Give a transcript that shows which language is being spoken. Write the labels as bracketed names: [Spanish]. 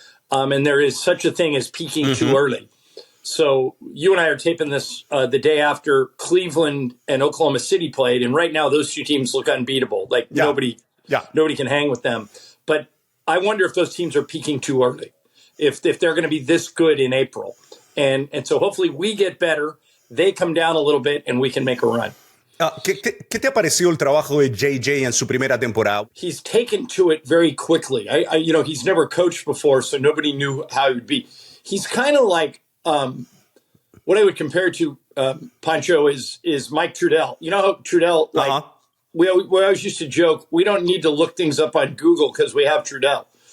[English] And there is such a thing as peaking too early. So you and I are taping this the day after Cleveland and Oklahoma City played. And right now, those two teams look unbeatable. Like nobody can hang with them. But I wonder if those teams are peaking too early, if they're going to be this good in April. And so hopefully we get better. They come down a little bit and we can make a run. [Spanish] ¿Qué te ha parecido el trabajo de JJ en su primera temporada? [English] He's taken to it very quickly. He's never coached before, so nobody knew how he would be. He's kind of like what I would compare to Pancho is Mike Trudell. You know how Trudell, we always used to joke, we don't need to look things up on Google because we have Trudell.